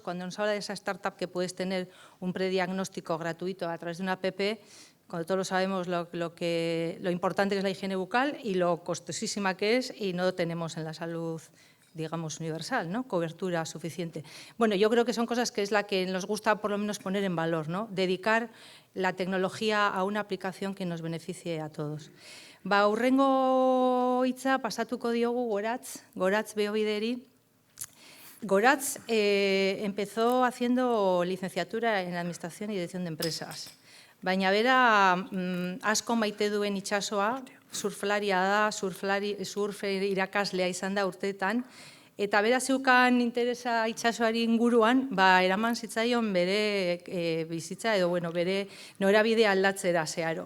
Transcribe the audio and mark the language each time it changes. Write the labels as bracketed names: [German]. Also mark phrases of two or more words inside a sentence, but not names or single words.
[Spanish] Cuando nos habla de esa startup que puedes tener un prediagnóstico gratuito a través de una app, cuando todos sabemos lo importante que es la higiene bucal y lo costosísima que es y no lo tenemos en la salud, digamos, universal, ¿no? Cobertura suficiente. Bueno, yo creo que son cosas que es la que nos gusta por lo menos poner en valor, ¿no? Dedicar la tecnología a una aplicación que nos beneficie a todos. [Basque] Hurrengo hitza pasatuko diogu Goratz Beobideri. [Spanish] Goratz empezó haciendo licenciatura en Administración y Dirección de Empresas. [Basque] Baina bera asko maite duen itsasoa, surflaria da, surf irakaslea izan da urteetan, eta bera zeukan interesa itsasoari inguruan, eraman zitzaion bere bizitza edo bere norabide aldatzera zeharo.